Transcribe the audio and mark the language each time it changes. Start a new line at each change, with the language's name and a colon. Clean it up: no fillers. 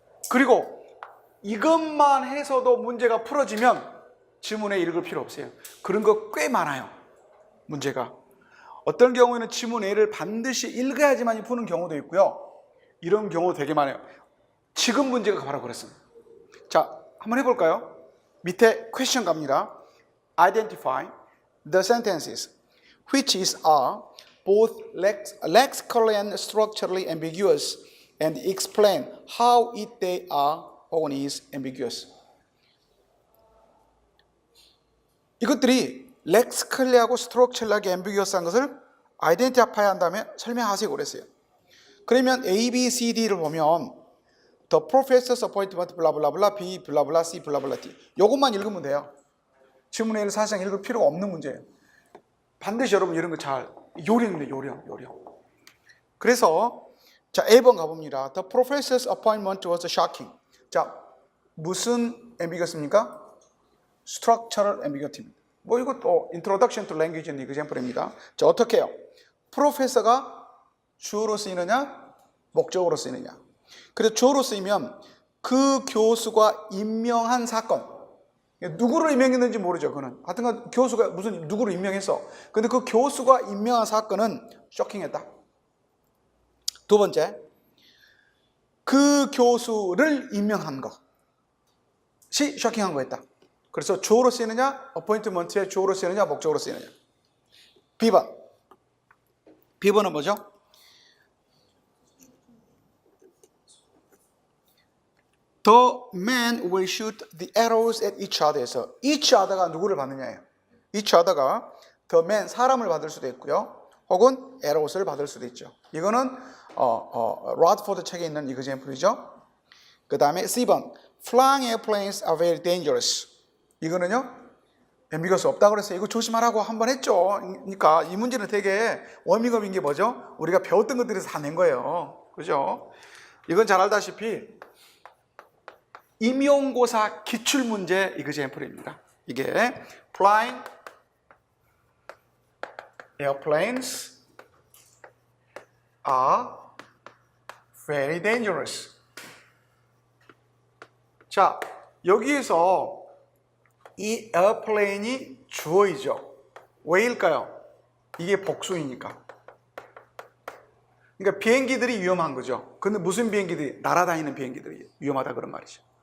Korean: 그리고 이것만 해서도 문제가 풀어지면 지문에 읽을 필요 없어요. 그런 거 꽤 많아요. 문제가 어떤 경우에는 지문 A를 반드시 읽어야지만 푸는 경우도 있고요. 이런 경우 되게 많아요. 지금 문제가 바로 그렇습니다. 자, 한번 해볼까요? 밑에 퀘스천 갑니다.
English: Identify the sentences which are both lexically and structurally ambiguous and explain how they are or is ambiguous.
Korean: 이것들이 렉스컬리하고 스트럭처럴하게 앰비규어스한 것을 아이덴티파이 한 다음에 설명하세요 그랬어요. 그러면 A, B, C, D를 보면 The professor's appointment 블라블라블라 B 블라블라 C 블라블라 D 이것만 읽으면 돼요. 지문 A를 사실상 읽을 필요가 없는 문제예요. 반드시 여러분 이런 거 잘 요령입니다. 요령. 그래서 자, A번 가봅니다.
English: The professor's appointment was shocking.
Korean: 자, 무슨 ambiguous입니까? Structural ambiguity입니다. 뭐 이것도 Introduction to Language and Example입니다. 자, 어떻게 해요? 프로페서가 주어로 쓰이느냐, 목적으로 쓰이느냐. 그래서 주어로 쓰이면 그 교수가 임명한 사건. 누구를 임명했는지 모르죠, 그는. 하여튼간 교수가 무슨 누구를 임명했어. 근데 그 교수가 임명한 사건은 쇼킹했다. 두 번째, 그 교수를 임명한 것이 쇼킹한 거였다. 그래서 주어로 쓰이느냐, 어포인트먼트에 주어로 쓰이느냐, 목적으로 쓰이느냐. B번은 뭐죠?
English: The men will shoot the arrows at each other에서 each other가
Korean: 누구를 받느냐예요. each other가 the men, 사람을 받을 수도 있고요. 혹은 arrows를 받을 수도 있죠. 이거는 라드포드 책에 있는 example이죠. 그 다음에 C번,
English: flying airplanes are very dangerous.
Korean: 이거는요, ambiguous 없다고 그랬어요. 이거 조심하라고 한 번 했죠. 그러니까 이 문제는 되게 워밍업인 게 뭐죠? 우리가 배웠던 것들에서 다 낸 거예요. 그죠? 이건 잘 알다시피 임용고사 기출문제 example입니다.
English: 이게 flying airplanes are very dangerous.
Korean: 자, 여기에서 이 airplane이 주어이죠. 왜일까요? 이게 복수이니까. 그러니까 비행기들이 위험한 거죠. 근데 무슨 비행기들이? 날아다니는 비행기들이 위험하다 그런 말이죠.